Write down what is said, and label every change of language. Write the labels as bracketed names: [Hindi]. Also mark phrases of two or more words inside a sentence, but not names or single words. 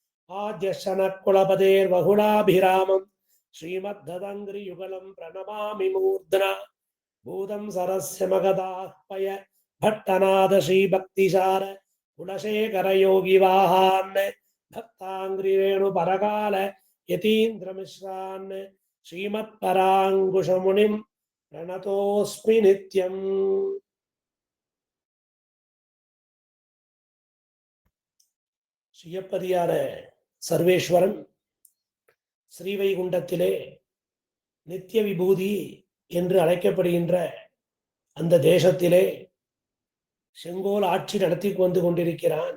[Sanskrit] आद्यशनकुलपतेर्बहुलाभिरामं श्रीमद्धदङ्घ्रियुगलं प्रणमामि मूर्ध्ना भूतं सरस्य मगदाह्वय भट्टनाद श्रीभक्तिसार कुलशेखरयोगिवाहान् भक्ताङ्घ्रिरेणुपरकाल यतीन्द्रमिश्रान् श्रीमत्पराङ्कुशमुनिं प्रणतोऽस्मि नित्यम्. [Tamil] சுயப்பதியான சர்வேஸ்வரன் ஸ்ரீவைகுண்டத்திலே நித்திய விபூதி என்று அழைக்கப்படுகின்ற அந்த தேசத்திலே செங்கோல் ஆட்சி நடத்தி வந்து கொண்டிருக்கிறான்.